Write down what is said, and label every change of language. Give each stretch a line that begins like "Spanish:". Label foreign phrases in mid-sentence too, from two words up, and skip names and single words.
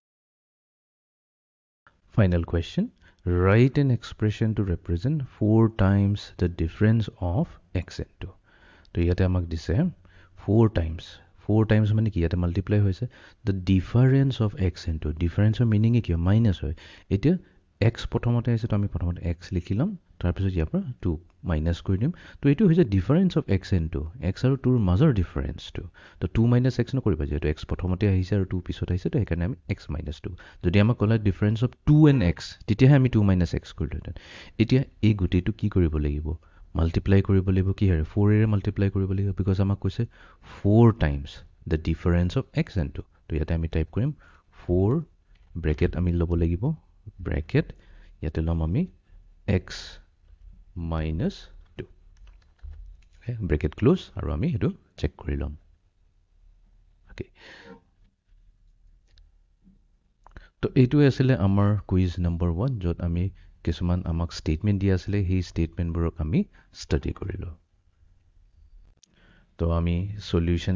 English: final question write an expression to represent 4 times the difference of x into
Assamese: তো ইয়াতে আমাক দিছে
English: 4 times
Assamese: মানে কি ইয়াতে মাল্টিপ্লাই হৈছে
English: the difference of x into
Assamese: differenceৰ মিনিং কি মাইনাছ হয় এতিয়া
English: x
Assamese: প্ৰথমতে আছে তো আমি প্ৰথমতে x লিখি ল'ম তাৰপিছত ইয়াৰ পৰা 2 মাইনাছ কৰি দিম তো এইটো হৈছে
English: difference of x into x
Assamese: আৰু 2ৰ মাজৰ ডিফাৰেন্সটো তো 2 মাইনাছ x নকৰিবা যিহেতু x প্ৰথমতে আহিছে আৰু 2 পিছত আহিছে তো সেইকাৰণে আমি x মাইনাছ 2 যদি আমাক ক'লে
English: difference of 2 and x
Assamese: তেতিয়াহে আমি 2 মাইনাছ x কৰিলোহেঁতেন এতিয়া এই গোটেইটো কি কৰিব লাগিব মাল্টিপ্লাই কৰিব লাগিব কি হয় 4 এৰে মাল্টিপ্লাই কৰিব লাগিব বিকজ আমাক কৈছে
English: 4 times the difference of x into
Assamese: তো ইয়াতে আমি টাইপ কৰিম 4 ব্ৰেকেট আমি ল'ব লাগিব ব্ৰেকেট ইয়াতে ল'ম আমি
English: x minus 2 okay bracket close
Assamese: আৰু আমি এটো চেক কৰি লম okay তো এইটো আছিল আমাৰ
English: quiz number 1
Assamese: যত আমি কিছুমান আমাক স্টেটমেন্ট দিয়া আছিল সেই স্টেটমেন্টবোৰক আমি ষ্টাডি কৰিলো তো আমি সলিউশন